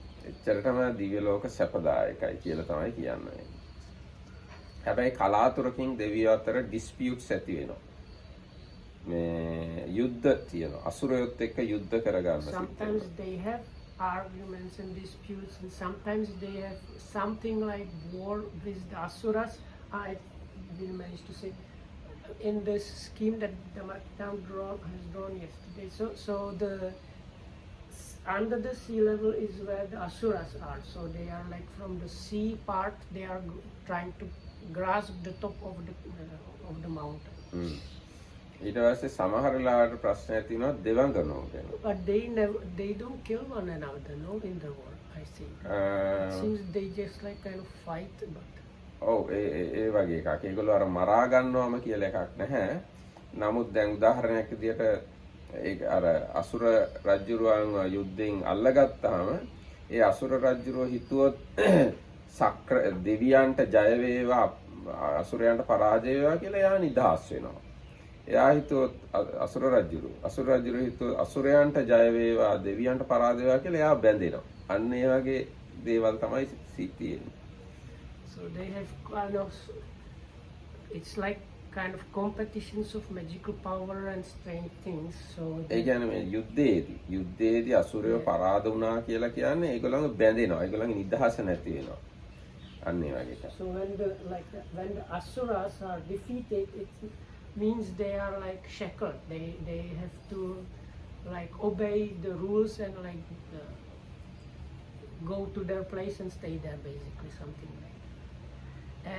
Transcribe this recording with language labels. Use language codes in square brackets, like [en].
[si] එච්චරටම දිව්‍ය ලෝක සැපදායකයි කියලා තමයි කියන්නේ. හැබැයි කලාතුරකින් දෙවියෝ අතර ඩිස්පියුට්ස් ඇති වෙනවා. මේ යුද්ධ තියෙනවා. අසුරයොත් එක්ක යුද්ධ කරගන්න. [en] Sometimes they have arguments and disputes, and sometimes they have something like war with the Asuras. I didn't manage to say in this scheme that the Maktam has drawn yesterday. So the under the sea level is where the Asuras are. So they are like from the sea part. They are trying to grasp the top of the mountain. [si] ඊට පස්සේ සමහර ලාට ප්‍රශ්න ඇති වෙනවා දෙවඟනෝ ගැන. [en] But they don't kill one another, no, in the war. I think. It seems they just like kind of fight, but. [si] ඔව් ඒ වගේ එකක්. ඒගොල්ලෝ අර මරා ගන්නවම කියලා එකක් නැහැ. නමුත් දැන් උදාහරණයක් විදියට ඒ අර අසුර රජුරුවන් යුද්ධයෙන් අල්ලගත්තාම ඒ අසුර රජුරුව හිතුවොත් සක්‍ර දෙවියන්ට ජය වේවා අසුරයන්ට පරාජය වේවා කියලා එයා නිදහස් වෙනවා. එයා හිතුවොත් අසුර රජුරු හිතුවොත් අසුරයන්ට ජය වේවා දෙවියන්ට පරාජය වේවා කියලා එයා බැඳෙනවා. අන්න ඒ වගේ දේවල් තමයි තියෙන්නේ. [en] So they have kind of, it's like kind of competitions of magical power and strange things. So [si] ඒ කියන්නේ මේ යුද්ධයේදී අසුරයෝ පරාද වුණා කියලා කියන්නේ ඒගොල්ලන්ව බැඳෙනවා. ඒගොල්ලන්ගේ නිදහස නැති වෙනවා. අන්න ඒ වගේ එකක්. [en] So when the asuras are defeated, it means they are like shackled. They have to like obey the rules and like go to their place and stay there, basically something like that.